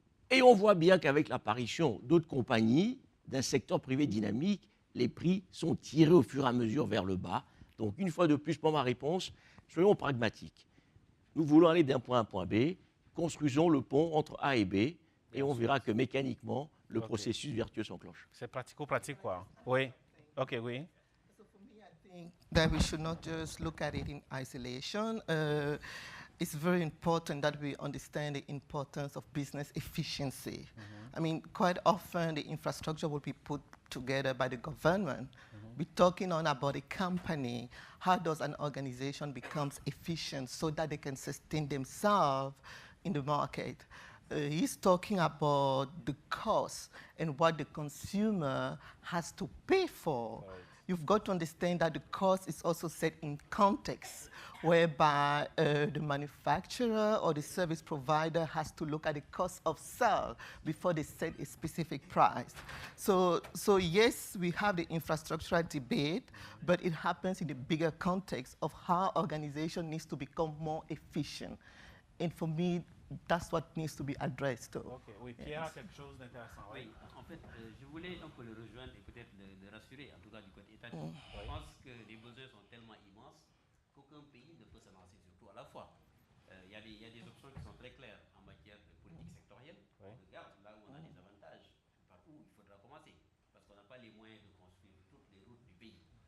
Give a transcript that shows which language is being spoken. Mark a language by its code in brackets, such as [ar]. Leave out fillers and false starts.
[fr] Et on voit bien qu'avec l'apparition d'autres compagnies, d'un secteur privé dynamique, les prix sont tirés au fur et à mesure vers le bas. Donc, une fois de plus, pour ma réponse, soyons pragmatiques. Nous voulons aller d'un point A à un point B, construisons le pont entre A et B, et on verra que mécaniquement, le processus vertueux s'enclenche. C'est pratico-pratique, quoi. Oui. OK, oui. [en] So for me, I think that we should not just look at it in isolation. It's very important that we understand the importance of business efficiency. I mean, quite often the infrastructure will be put together by the government. We're talking on about a company. How does an organization become efficient so that they can sustain themselves in the market? He's talking about the cost and what the consumer has to pay for. Right. You've got to understand that the cost is also set in context, whereby the manufacturer or the service provider has to look at the cost of sale before they set a specific price. So yes, we have the infrastructural debate, but it happens in the bigger context of how organization needs to become more efficient. And for me, that's what needs to be addressed. OK. [fr] Oui, Pierre a quelque chose d'intéressant. Oui, en fait, je voulais un peu le rejoindre et peut-être le rassurer, en tout cas du côté étatique. Je pense que les besoins sont tellement immenses qu'aucun pays ne peut se lancer surtout à la fois. Il y a des options qui sont très claires en matière de politique sectorielle. On regarde là où on a des avantages, par où il faudra commencer, parce qu'on n'a pas les moyens de construire toutes les routes du pays.